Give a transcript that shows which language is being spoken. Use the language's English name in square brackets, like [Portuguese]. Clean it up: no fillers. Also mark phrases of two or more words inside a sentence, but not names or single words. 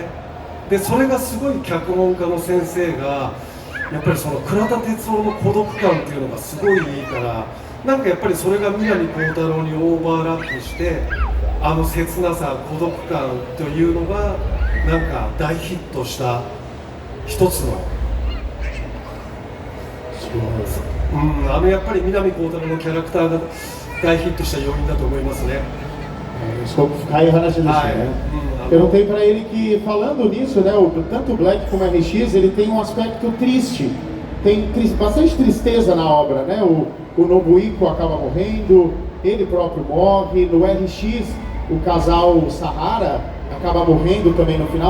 [Japanese] でそれがすごい脚本家の先生がやっぱりその倉田哲夫の孤独感っていうのがすごいいいから、なんかやっぱりそれが南光太郎にオーバーラップして、切なさ、孤独感というのがなんか大ヒットした一つの、やっぱり南光太郎のキャラクターが大ヒットした要因だと思いますね。深い話ですね。 [Portuguese] Perguntei para ele que, falando nisso, né, tanto o Black como o RX, ele tem um aspecto triste. Tem bastante tristeza na obra, né? O Nobuhiko acaba morrendo, ele próprio morre. No RX, o casal Sahara acaba morrendo também no final.